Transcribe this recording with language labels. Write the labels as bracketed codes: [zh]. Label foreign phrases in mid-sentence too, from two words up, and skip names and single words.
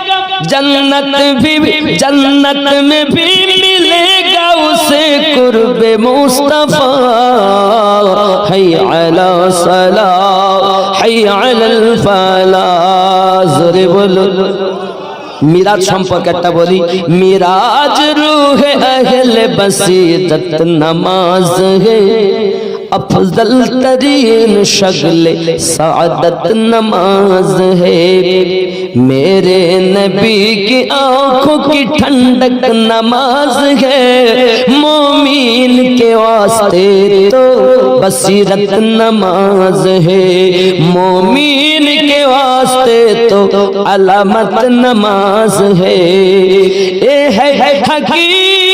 [ur] جنت میں بھی ملے گا اسے قرب مصطفیٰ [ar] حی علی الصلاۃ حی علی الفلاح [ur] ذرا بولو میراج [bn] সম্পর্কে একটা বলি [ur] میراج روح اہل بصیرت نماز ہے افضل ترین شغل سعادت نماز ہے میرے نبی کی آنکھوں کی ٹھنڈک نماز ہے مومین کے واسطے تو بصیرت نماز ہے مومین کے واسطے تو علامت نماز ہے اے ہے حکیم